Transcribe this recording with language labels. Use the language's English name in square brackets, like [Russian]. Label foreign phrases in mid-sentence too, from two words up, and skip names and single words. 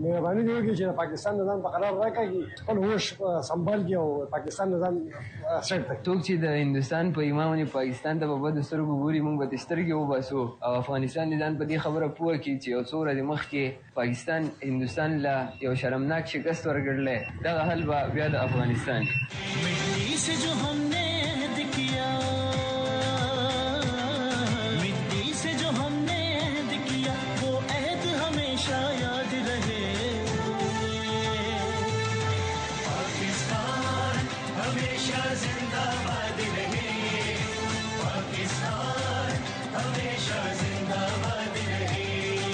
[Pashto] مهرباني دی وکړي چې پاکستان نظام په قرار راکړي, خپل هوش سنبال کړي او پاکستان نظام سیټ کړي. څوک چې د هندوستان په ایمان پاکستان ته په بدو سترګو ګوري, موږ به سترګې وباسو او افغانستان دې ځان په دې خبره پوه کړي چې یو څو ورځې مخکې پاکستان هندوستان له یو شرمناک شکست ورکړلی, دغه حل به بیا د افغانستان. [Urdu] مٹی سے جو ہم نے عہد کیا, مٹی سے جو ہم نے عہد کیا, وہ عہد ہمیشہ یاد رہے. پاکستان ہمیشہ زندہ باد رہے, پاکستان ہمیشہ زندہ باد رہے.